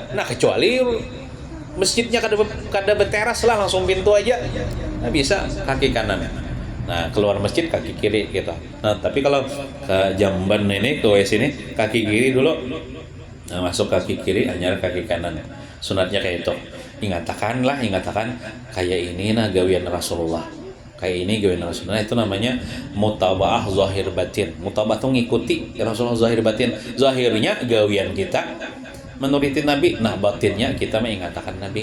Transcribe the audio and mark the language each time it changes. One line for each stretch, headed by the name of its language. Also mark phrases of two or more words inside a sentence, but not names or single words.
Banjar: Nah, kecuali masjidnya kada berteras lah langsung pintu aja. Nah, bisa kaki kanan. Nah, keluar masjid kaki kiri gitu. Nah, tapi kalau ke jamban ini ke WC ini kaki kiri dulu. Nah, masuk kaki kiri hanya kaki kanan. Sunatnya kayak itu. Ingatakan kayak ini nah gawian Rasulullah. Kayak ini gawian Rasulullah itu namanya mutabaah zahir batin. Mutabaah itu ngikuti Rasulullah zahir batin. Zahirnya gawian kita menuruti Nabi, nah batinnya kita mengatakan Nabi.